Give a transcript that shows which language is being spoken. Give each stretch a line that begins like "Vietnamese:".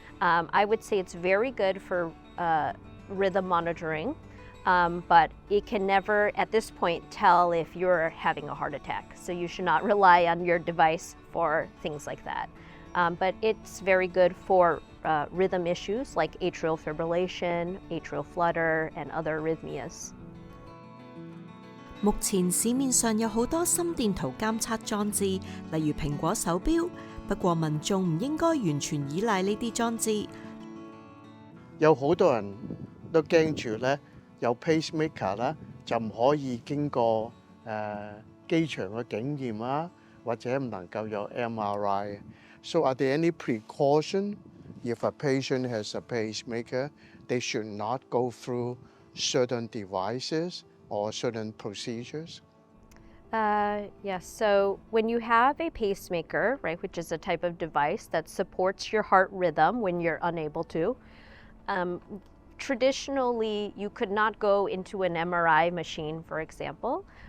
English: I would say it's very good for rhythm monitoring, but it can never, at this point, tell if you're having a heart attack. So you should not rely on your device for things like that. But it's very good for rhythm issues like atrial fibrillation, atrial flutter, and other arrhythmias.
Cantonese: 目前市面上有好多心電圖監測裝置，例如蘋果手錶。不過民眾唔應該完全依賴呢啲裝置。有好多人都驚住咧，有 pacemaker 啦，就唔可以經過機場嘅檢驗啊，或者唔能夠有 MRI。
English: So are there any precaution if a patient has a pacemaker? They should not go through certain devices or certain procedures? Yes, so when you have a pacemaker, right, which is a type of device that supports your heart rhythm when you're unable to, traditionally you could not go into an MRI machine, for example.